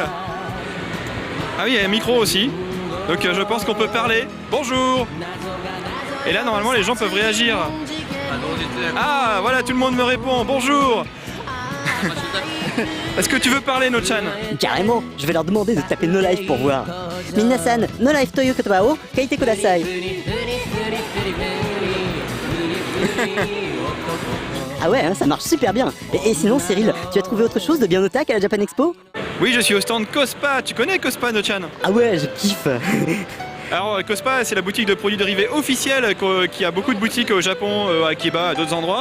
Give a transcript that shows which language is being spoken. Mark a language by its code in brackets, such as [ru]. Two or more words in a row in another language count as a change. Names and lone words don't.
[fr] Ah oui, il y a un micro aussi. Donc je pense qu'on peut parler. Bonjour. Et là, normalement, les gens peuvent réagir. Ah, voilà, tout le monde me répond. Bonjour. Est-ce que tu veux parler, No-chan? Carrément, je vais leur demander de taper No Life pour voir. [ja] Minasan, No Life という言葉を書いてください. [fr] Ah ouais, hein, ça marche super bien. Et sinon, Cyril, tu as trouvé autre chose de bien otak à la Japan Expo? Oui, je suis au stand Cospa. Tu connais Cospa, No-chan? Ah ouais, je kiffe. Alors Cospa, c'est la boutique de produits dérivés officielle qui a beaucoup de boutiques au Japon, à Akiba, à d'autres endroits.